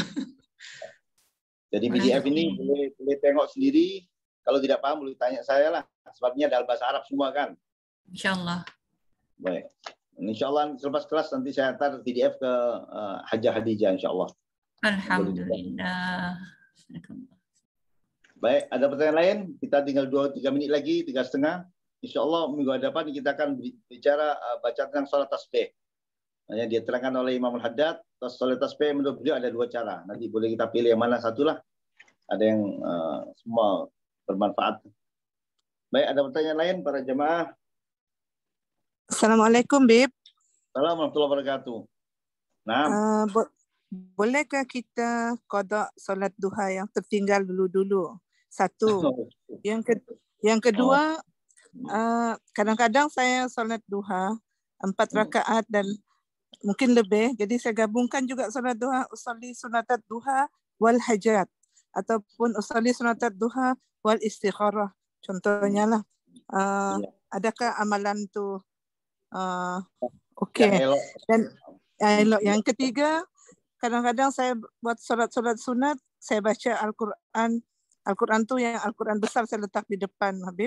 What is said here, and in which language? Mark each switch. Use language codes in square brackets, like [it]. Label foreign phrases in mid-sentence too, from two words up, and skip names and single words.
[ms] Jadi PDF ini boleh tengok sendiri. Kalau tidak paham boleh tanya saya lah. Sebabnya dalam bahasa Arab semua kan. [ar] إن شاء الله. [ms] Baik. [ar] إن شاء الله [ms] selepas kelas nanti saya hantar PDF ke Hajah Hadijah [ar] إن شاء الله. [ms] Alhamdulillah. Baik, ada pertanyaan lain? Kita tinggal 2-3 menit lagi, 3,5. Insya Allah minggu depan kita akan bicara baca tentang sholat tasbih. Hanya dia terangkan oleh Imam Al-Haddad, sholat tasbih menurut beliau ada 2 cara. Nanti boleh kita pilih yang mana satulah. Ada yang semua bermanfaat. Baik, ada pertanyaan lain para jemaah? Assalamualaikum, Bib. [ar] السلام عليكم ورحمة الله وبركاته. [ms] Nah, bolehkah kita qada solat duha yang tertinggal dulu-dulu? Satu. Yang kedua, kadang-kadang saya solat duha 4 rakaat dan mungkin lebih. Jadi saya gabungkan juga solat duha, [ar] أصلي سنة الضحى والحاجة [ms] ataupun [ar] أصلي سنة الضحى والاستخارة. [ms] Contohnya lah. Adakah amalan tu okey? Dan elok. Yang ketiga, kadang-kadang saya buat solat-solat sunat, saya baca Al-Quran. Al-Quran tu yang Al-Quran besar saya letak di depan, Habib.